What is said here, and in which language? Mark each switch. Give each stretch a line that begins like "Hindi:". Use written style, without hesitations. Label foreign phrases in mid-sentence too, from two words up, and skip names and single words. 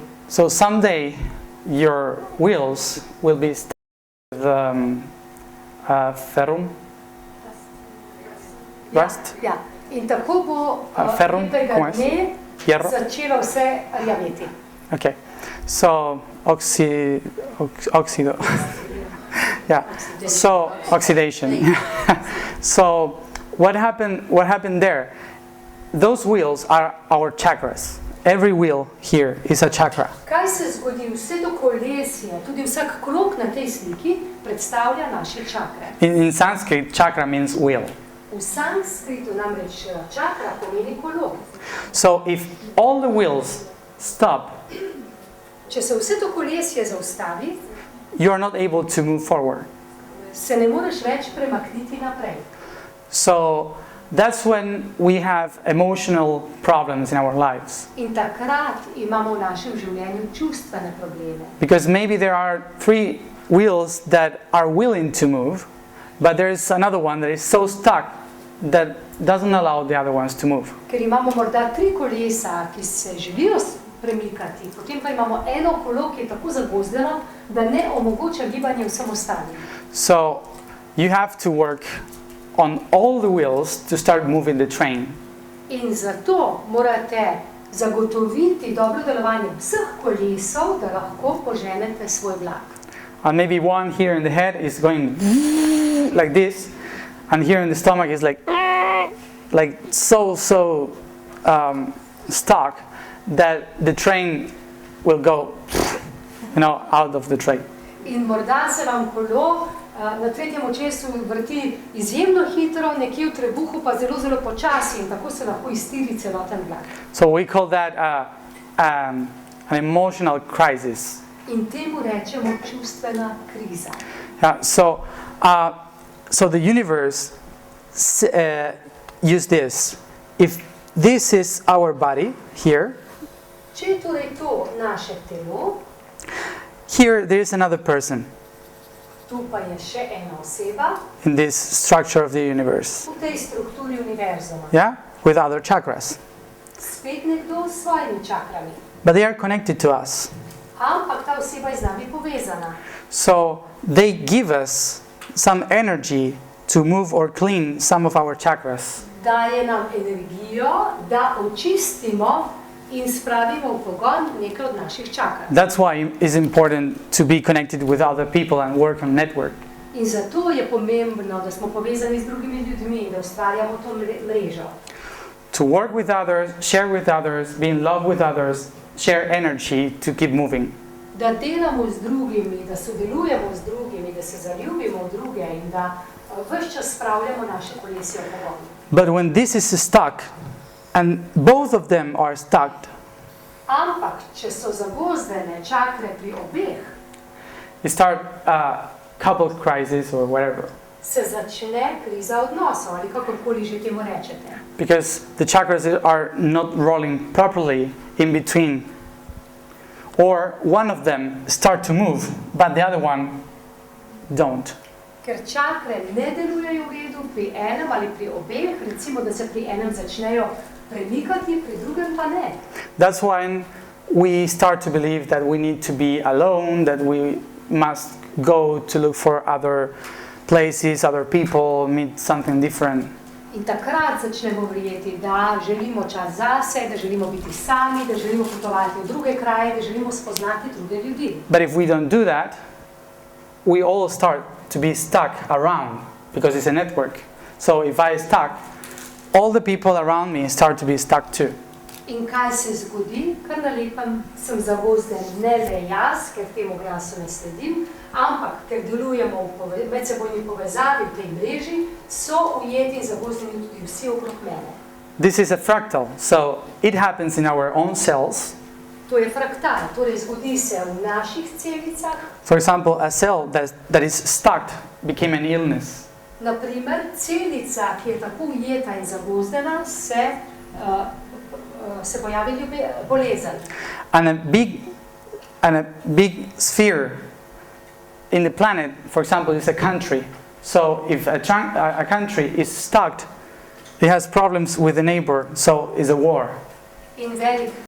English: So someday your wheels will be stuck with ferrum, rust.
Slovenian: Ja. In tako bo ferrum, nekega dne začelo vse rjaveti.
English: Okay, so oxido. Yeah. So oxidation. So what happened there? Those wheels are our chakras. Every wheel here is a chakra.
Slovenian: Kaj se zgodi? Vse to kolesje, tudi vsak krog na tej sliki predstavlja naše čakre.
English: In Sanskrit, chakra means wheel.
Slovenian: V sanskritu namreč čakra pomeni kolo.
English: So if all the wheels stop,
Slovenian: če se vse to kolesje zaustavi,
English: you are not able to move forward.
Slovenian: Se ne moreš več premakniti naprej.
English: So that's when we have emotional problems in our lives.
Slovenian: In takrat imamo v našem življenju čustvene probleme.
English: Because maybe there are 3 wheels that are willing to move, but there is another one that is so stuck that doesn't allow the other ones to move.
Slovenian: Ker imamo morda 3 kolesa, ki se želijo premikati, potem pa imamo eno kolo, ki je tako zagozdeno, da ne omogoča gibanje vsem ostalim.
English: So you have to work on all the wheels to start moving the train.
Slovenian: In zato morate zagotoviti dobro delovanje vseh kolesov, da lahko poženete svoj vlak.
English: And maybe one here in the head is going like this, and here in the stomach is like so stuck that the train will go, out of the train.
Slovenian: In morda se vam kolo na tretjem očesu vrti izjemno hitro, nekje v trebuhu pa zelo, zelo počasi in tako se lahko iztiri celoten vlak.
English: So we call that an emotional crisis.
Slovenian: In temu rečemo čustvena kriza.
English: Yeah, so the universe use this. If this is our body here,
Slovenian: če je torej to naše telo,
English: here there is another person.
Slovenian: Tu pa je še ena oseba.
English: In this structure of the universe.
Slovenian: V tej strukturi univerzuma.
English: Yeah, with other chakras.
Slovenian: Spet nekdo s svojimi čakrami.
English: But they are connected to us.
Slovenian: Ampak ta oseba je z nami povezana.
English: So they give us some energy to move or clean some of our chakras.
Slovenian: Daje nam energijo, da očistimo in spravimo v pogon nekaj od naših čakr.
English: That's why it's important to be connected with other people and work on network.
Slovenian: In zato je pomembno, da smo povezani z drugimi ljudmi, da ustvarjamo to mrežo.
English: To work with others, share with others, be in love with others, share energy to keep moving.
Slovenian: Da delamo z drugimi, da sodelujemo z drugimi, da se zaljubimo v druge in da ves čas spravljamo naše kolesje v pogon.
English: But when this is stuck, and both of them are stuck,
Slovenian: ampak, če so zagozdene čakre pri obeh,
English: you start a couple crisis or whatever.
Slovenian: Se začne kriza odnosov, ali kakorkoli že temu rečete.
English: Because the chakras are not rolling properly in between. Or one of them start to move, but the other one don't.
Slovenian: Ker čakre ne delujejo v redu pri enem ali pri obeh, recimo, da se pri enem začnejo premikati, pri drugem pa ne.
English: That's when we start to believe that we need to be alone, that we must go to look for other places, other people, meet something different.
Slovenian: In takrat začnemo verjeti, da želimo čas zase, da želimo biti sami, da želimo potovati v druge kraje, da želimo spoznati druge ljudi.
English: But if we don't do that, we all start to be stuck around, because it's a network. So if I stuck, all the people around me start to be stuck too.
Slovenian: In kaj se zgodi? Kar na lepem sem zavozden ne le jaz, ker temu glasu ne sledim, ampak ker delujemo v medsebojni povezavi v tej mreži, so ujeti in zavozdeni tudi vsi okrog mene.
English: This is a fractal, so it happens in our own cells.
Slovenian: To je fraktal, torej zgodi se v naših celicah.
English: For example, a cell that is stuck became an illness.
Slovenian: Naprimer, celica, ki je tako ujeta in zavozdena, se pojavi bolezen.
English: And a big sphere in the planet, for example, is a country. So if a country is stuck, it has problems with the neighbor, so is a war.
Slovenian: In velik